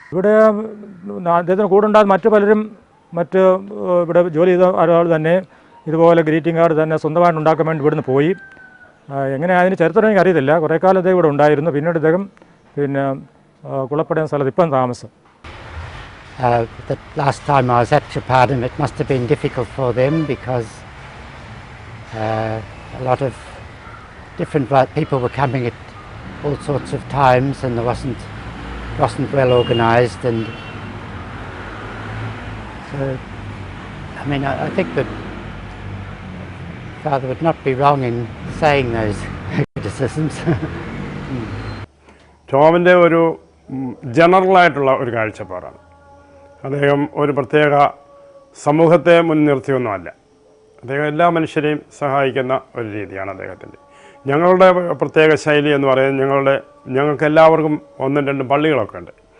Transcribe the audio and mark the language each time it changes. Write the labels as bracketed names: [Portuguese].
[Malayalam] ഇവിടെ അദ്ദേഹത്തിന് കൂടെ ഉണ്ടാകുന്ന മറ്റു പലരും ഇവിടെ ജോലി ചെയ്ത ഒരാൾ തന്നെ ഇതുപോലെ ഗ്രീറ്റിംഗ് കാർഡ് തന്നെ സ്വന്തമായിട്ട് ഉണ്ടാക്കാൻ വേണ്ടി ഇവിടുന്ന് പോയി. എങ്ങനെ അതിന് ചരിത്രം എനിക്ക് അറിയത്തില്ല. കുറേ കാലം അദ്ദേഹം ഇവിടെ ഉണ്ടായിരുന്നു. പിന്നീട് അദ്ദേഹം പിന്നെ കുളപ്പടയുന്ന സ്ഥലത്ത് ഇപ്പം താമസം. [English] The last time I was at Chapadam, it must have been difficult for them because a lot of different people were coming at all sorts of times, and there wasn't well organised, and so I mean I think that Father would not be wrong in saying those criticisms. [Malayalam] ടോമിൻ്റെ ഒരു ജനറലായിട്ടുള്ള ഒരു കാഴ്ചപ്പാടാണ്. അദ്ദേഹം ഒരു പ്രത്യേക സമൂഹത്തെ മുൻനിർത്തിയൊന്നുമല്ല. അദ്ദേഹം എല്ലാ മനുഷ്യരെയും സഹായിക്കുന്ന ഒരു രീതിയാണ് അദ്ദേഹത്തിൻ്റെ. ഞങ്ങളുടെ പ്രത്യേക ശൈലി എന്ന് പറയുന്നത് ഞങ്ങൾക്ക് എല്ലാവർക്കും 1-2 പള്ളികളൊക്കെ ഉണ്ട്.